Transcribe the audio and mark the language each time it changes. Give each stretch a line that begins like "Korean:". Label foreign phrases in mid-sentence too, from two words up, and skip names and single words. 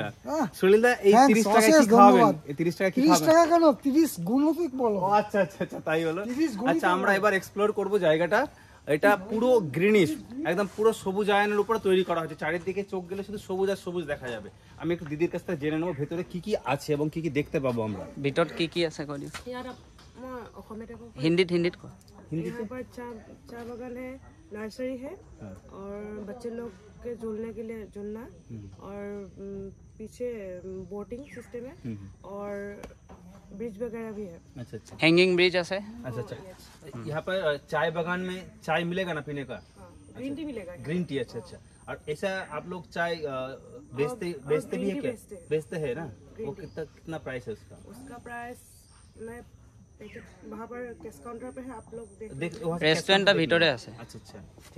Bangla: সলিল দা এই 30 টাকা কি খাবেন? এই 30 টাকা কি খাবেন? 30 টাকা কেন, 30 গুণিত বলো। ও আচ্ছা আচ্ছা আচ্ছা, তাই হলো। আচ্ছা, আমরা এবার এক্সপ্লোর করব জায়গাটা। এটা পুরো গ্রিনিশ, একদম পুরো সবুজ আয়নের উপরে তৈরি করা হয়েছে। চারিদিকে চোখ গেলে শুধু সবুজ আর সবুজ দেখা যাবে। আমি একটু দিদির কাছ থেকে জেনে নেবো ভেতরে কি কি আছে এবং কি কি দেখতে পাবো আমরা।
Assamese: ভিতৰত কি কি আছে কৈ দিও।
Hindi: हिंदीत हिंदीत को हिंदी यहाँ पर चाय बागान है, नर्सरी है और बच्चे लोग के झूलने के लिए झूलना और पीछे बोटिंग सिस्टम है और ब्रिज वगैरह भी है। अच्छा अच्छा
English: hanging bridge আছে।
Hindi: अच्छा अच्छा, यहाँ पर चाय बागान में चाय मिलेगा ना पीने का?
English: green tea
Hindi: मिलेगा।
English: green tea,
Hindi: अच्छा अच्छा। और ऐसा आप लोग चाय बेचते भी है क्या? बेचते हैं ना? वो कितना प्राइस है उसका? उसका प्राइस मैं वहाँ पर
English: cash counter
Hindi: पे है, आप लोग देख।
Bangla: রেস্টুরেন্টটা ভিতরে আছে। আচ্ছা আচ্ছা, ঠিক।